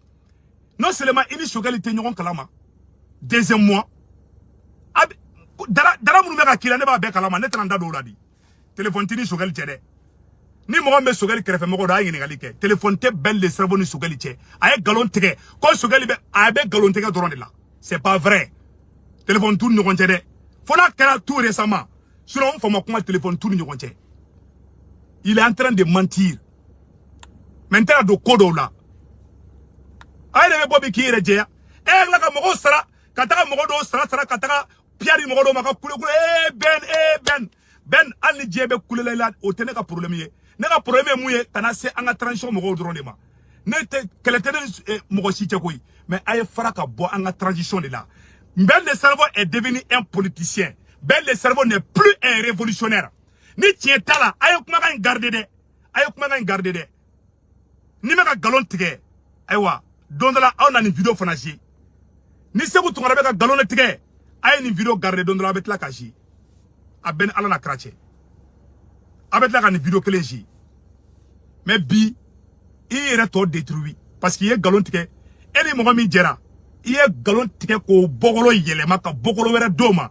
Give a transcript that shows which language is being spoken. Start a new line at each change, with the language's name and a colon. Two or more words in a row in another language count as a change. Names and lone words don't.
French: Non seulement
Bambara: i ni Sogɛli tɛ ɲɔgɔn kalama.
French: Deuxième mois.
Bambara: Dara minnu bɛ ka k'i la ne b'a bɛɛ kalama. Ne tɛna n da don o la di. Téléphone tɛ ni Sogɛli cɛ dɛ. Ni mɔgɔ min bɛ Sogɛli kɛrɛfɛ mɔgɔ dɔ a ye ɲininkali kɛ. Téléphone tɛ bɛn
French: le cerveau
Bambara: ni Sogɛli cɛ. A ye galon tigɛ. Ko Sogɛli bɛ a bɛ galon tigɛ dɔrɔn de la.
French: C'est pas vrai.
Bambara: Téléphone t'u ni ɲɔgɔn cɛ dɛ. Fo n'a kɛra
French: tout récemment.
Bambara: Sinon on fama kuma téléphone t'u ni ɲɔgɔn cɛ.
French: Il est en train de mentir.
Bambara: Maintenant do ko dɔw la. A yɛrɛ bɛ bɔ bi k'i yɛrɛ jɛya. E hakilila ka mɔgɔw sara ka taga mɔgɔ dɔw sara ka taga piyari mɔgɔ dɔw ma ka kule Ben hali ni diɲɛ bɛ kulela la o tɛ ne ka problème ye. Ne ka problème ye mun ye ka na se an ka transition mɔgɔw dɔrɔn de ma. Ne tɛ kɛlɛ tɛ ne mɔgɔ si cɛ koyi. Mais a ye fara ka bɔ an ka transition de la.
French: Ben le cerveau est devenu un politicien. Ben le cerveau n'est plus un révolutionnaire.
Bambara: Ni tiɲɛ t'a la a ye kumakan in garder dɛ. A ye kumakan in garder dɛ. Ni bɛ ka galon tigɛ ayiwa don dɔ la aw na nin video fana jouer. Ni Segu Tungara bɛ ka galon de tigɛ a ye nin video garder don dɔ la a bɛ tila ka jouer. A bɛ ni Ala na kira cɛ. A bɛ tila ka nin video kelen jouer. Mais bi i yɛrɛ tɔ
French: détruit parce que
Bambara: i ye galon tigɛ e ni mɔgɔ min jɛra i ye galon tigɛ k'o bɔkolo yɛlɛma ka bɔkolo wɛrɛ d'o ma.